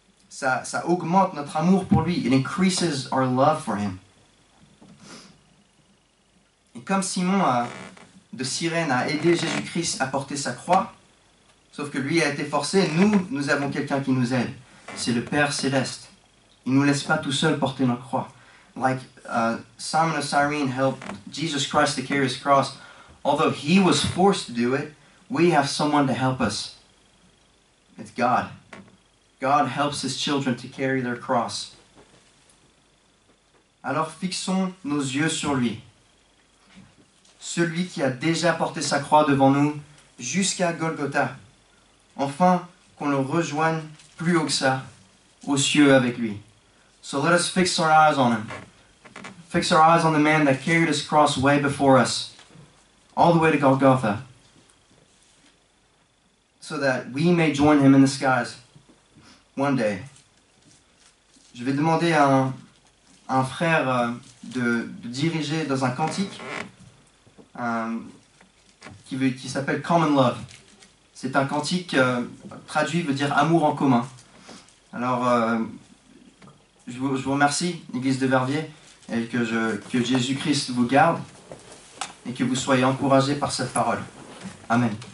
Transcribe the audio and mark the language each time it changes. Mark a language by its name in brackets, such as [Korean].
[French] Ça augmente notre amour pour lui. [English] It increases our love for him. [French] Et comme Simon de Cyrène a aidé Jésus-Christ à porter sa croix, sauf que lui a été forcé, nous avons quelqu'un qui nous aide. C'est le Père Céleste. Il ne nous laisse pas tout seul porter notre croix. [English] Like Simon of Cyrene helped Jesus Christ to carry his cross. Although he was forced to do it, we have someone to help us. It's God. God helps his children to carry their cross. [French] Alors fixons nos yeux sur lui. Celui qui a déjà porté sa croix devant nous jusqu'à Golgotha. Enfin, qu'on le rejoigne plus haut que ça, aux cieux avec lui. [English] So let us fix our eyes on him. Fix our eyes on the man that carried his cross way before us, all the way to Golgotha, so that we may join him in the skies one day. [French] Je vais demander à un frère de diriger dans un cantique qui s'appelle Common Love. C'est un cantique traduit veut dire amour en commun. Alors, je vous remercie, l'Église de Verviers, et que Jésus-Christ vous garde et que vous soyez encouragés par cette parole. Amen.